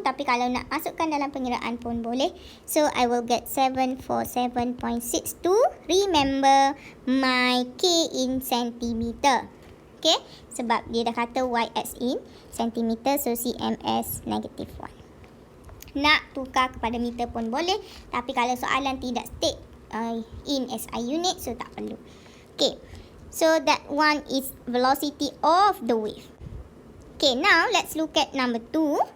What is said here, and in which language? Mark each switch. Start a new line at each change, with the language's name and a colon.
Malay: Tapi kalau nak masukkan dalam pengiraan pun boleh.
English: So, I will get 747.62. Remember, my K in centimeter.
Malay: Okay, sebab dia dah kata YX
English: in centimeter,
Malay: so CMS -1. Nak tukar kepada meter pun boleh. Tapi kalau soalan tidak
English: state in SI unit,
Malay: so tak perlu.
English: Okay, so that one is velocity of the wave. Okay, now let's look at number 2.